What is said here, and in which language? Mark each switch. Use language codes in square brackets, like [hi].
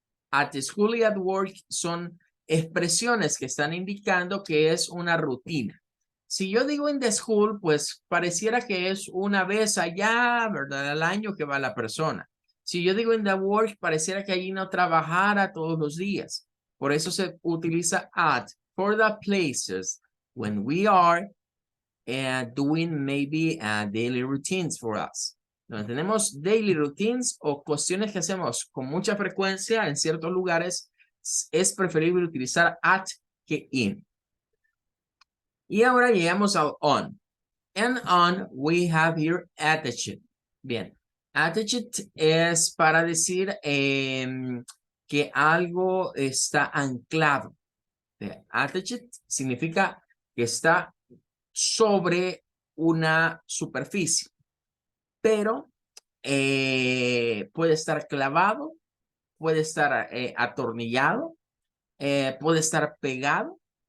[en] At the school [es] y [en] at work [es] son expresiones que están indicando que es una rutina. Si yo digo [en] in the school, [es] pues pareciera que es una vez allá, ¿verdad? Al año que va la persona. Si yo digo [en] in the work, [es] pareciera que allí no trabajara todos los días. Por eso se utiliza [en] at for the places when we are doing maybe daily routines for us. [es] Donde tenemos [en] daily routines [es] o cuestiones que hacemos con mucha frecuencia en ciertos lugares, es preferible utilizar at que in. Y ahora llegamos al on. [en] And on we have here attached. [es] Bien, attached es para decir que algo está anclado. Attached significa que está sobre una superficie, pero puede estar clavado, puede estar atornillado, puede estar pegado.